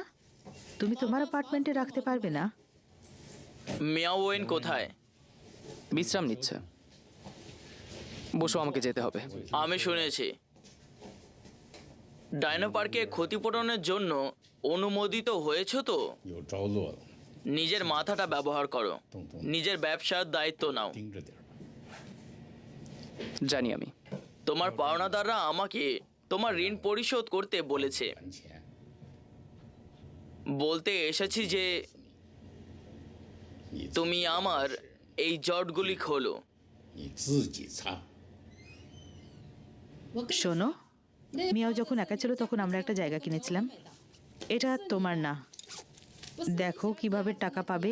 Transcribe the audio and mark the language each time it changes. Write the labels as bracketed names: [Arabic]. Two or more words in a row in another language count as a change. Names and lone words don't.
[Bangla] তুমি তোমার অ্যাপার্টমেন্টে রাখতে পারবে না? মিয়াও ওয়েন কোথায়? বিশ্রাম নিচ্ছে। বসো, আমাকে যেতে হবে। আমি শুনেছি ডাইনো পার্কে ক্ষতিপূরণের জন্য অনুমোদিত হয়েছ তো? [Chinese] 有着落了， [Bangla] নিজের মাথাটা ব্যবহার করো, নিজের ব্যবসার দায়িত্ব নাও। [Chinese] 盯着点儿吧。 [Bangla] জানি আমি। তোমার পাওনাদাররা আমাকে তোমার ঋণ পরিশোধ করতে বলেছে। [Chinese] 还钱， [Bangla] বলতে এসেছি যে [Chinese] 你自 [Bangla] তুমি আমার এই জটগুলি খোলো। [Chinese] 你自己擦。 [Bangla] শোনো, মিয়াও যখন একা ছিল তখন আমরা একটা জায়গা কিনেছিলাম। এটা তোমার না। দেখো কিভাবে টাকা পাবে।